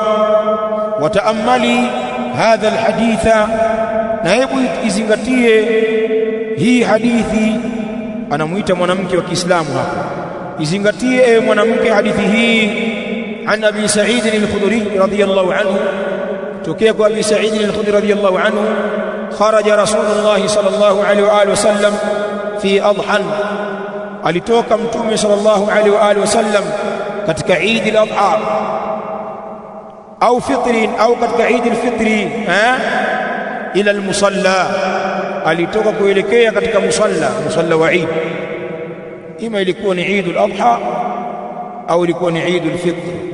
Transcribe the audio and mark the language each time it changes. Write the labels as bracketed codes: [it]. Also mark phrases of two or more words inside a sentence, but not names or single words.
[ar] وتأمل هذا الحديث, [sw] na hebu izingatie hii hadithi. Anamuita mwanamke wa Kiislamu hapa, izingatie ewe mwanamke hadithi hii. [ar] عن أبي سعيد الخدري رضي الله عنه, [sw] tokea kwa Abi Sa'id al-Khudri [ar] رضي الله عنه, خرج رسول الله صلى الله عليه وعلى آله وسلم في أضحى, [sw] alitoka mtume [ar] صلى الله عليه وعلى آله وسلم [sw] katika Eid al-Adha au fitri au katika Eid al-Fitri, [ar] إلى المصلى, [sw] alitoka kuelekea katika musalla wa Eid, ima ilikuwa ni Eid al-Adha au ilikuwa ni Eid al-Fitr.